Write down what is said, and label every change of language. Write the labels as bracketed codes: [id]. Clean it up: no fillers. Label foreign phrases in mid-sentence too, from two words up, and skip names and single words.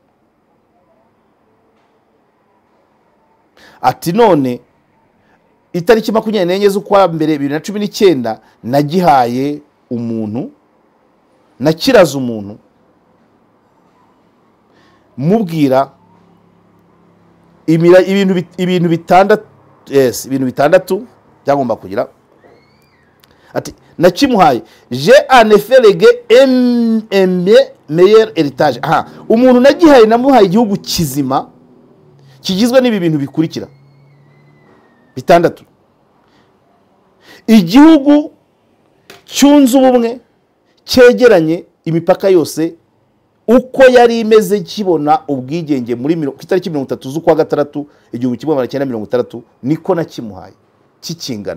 [rw] Ati none itariki 24 z'ukwa mbere 2019 nagihaye umuntu, nakiraza umuntu mubwira ibintu bitandatu, yes, ibintu bitandatu byagomba kugira. Ati nakimuhaye [fr] j'ai en effet légué un meilleur héritage. [rw] Umuntu nagihaye namuhaye igihugu kizima kigizwe n'ibi bintu bikurikira bitandatu: igihugu cyunze ubumwe cyegeranye imipaka yose uko yari imeze kibona ubwigenge muri itariki 30 z'ukwa gatandatu 1960, niko nakimuhaye kikingana.